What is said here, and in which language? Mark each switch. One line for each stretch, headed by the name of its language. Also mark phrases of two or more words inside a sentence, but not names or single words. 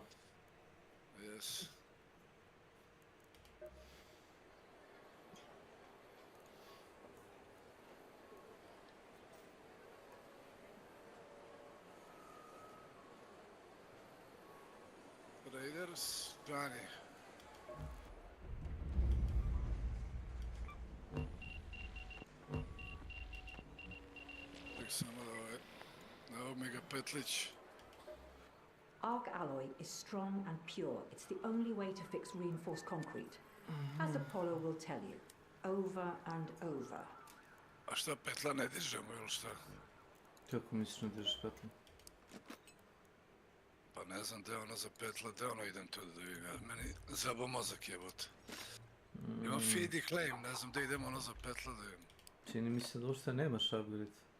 Bosnian: Jes. Raiders, Johnny. Tek samo da ovo mi ga petlić.
English: Arc alloy is strong and pure. It's the only way to fix reinforced concrete. As Apollo will tell you, over and over.
Bosnian: A šta petla ne dižemo ili šta? Kako misliš ne dižeš petla? Pa ne znam gdje ono za petla, gdje ono idem tu da vidim, meni zabo mozak jebote. Imam feed i claim, ne znam gdje idem ono za petla da vidim. Čini mi se da uopšte nemaš upgrade.